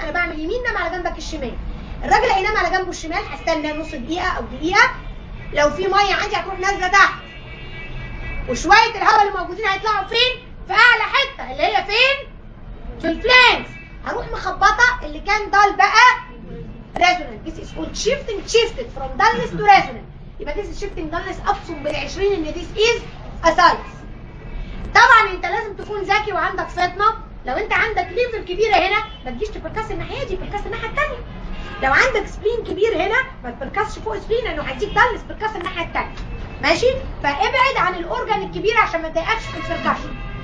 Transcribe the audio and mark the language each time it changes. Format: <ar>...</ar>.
<ar>انا بعمل يمين، نام على جنبك الشمال. الراجل هينام على جنبه الشمال، هستنى نص دقيقه او دقيقه. لو في ميه عندي هتروح نازله تحت، وشويه الهواء اللي موجودين هيطلعوا فين؟ في اعلى حته اللي هي فين؟ في الفلانكس. هروح مخبطه اللي كان دال بقى</ar> <en>resonant. This is called shifted from dullness to resonant.</en> <ar>يبقى</ar> <en>this is shifting dullness</en> <ar>ابصم بال20 ان</ar> <en>this is ascites.</en> <ar>طبعا انت لازم تكون ذكي وعندك فطنه. لو انت عندك ليفر كبيره هنا ما تجيش تبركس الناحيه دي، بركس الناحيه الثانيه. لو عندك سبلين كبير هنا ما تبركسش فوق سبلين لانه هيديك دالنس، بركس الناحيه الثانيه. ماشي؟ فابعد عن الاورجن الكبير عشان ما تضايقكش في البركشن.</ar>